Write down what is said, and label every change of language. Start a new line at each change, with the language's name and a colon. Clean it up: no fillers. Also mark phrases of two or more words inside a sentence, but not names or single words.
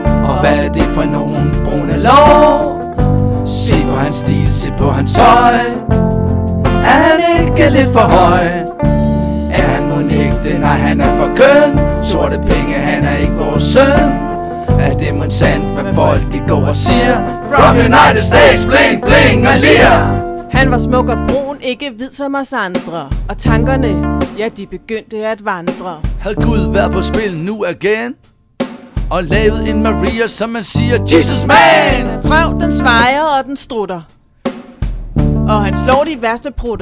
Danish: Og hvad er det for nogen brune lår? Se på hans stil, se på hans tøj. Er han ikke lidt for høj? Er han mon ikke det? Nej, han er for køn. Sorte penge, han er ikke vores søn. Er det mon sandt, hvad folk de går og siger?
English: From United States, bling, bling
Danish: og lir. Han var smuk og brun, ikke hvid som os andre. Og tankerne, ja, de begyndte at vandre. Havde Gud været på spil nu igen og lavet en Maria, som man siger, Jesus man. Trøv, den svejer og den strutter. Og han slår de værste prutter.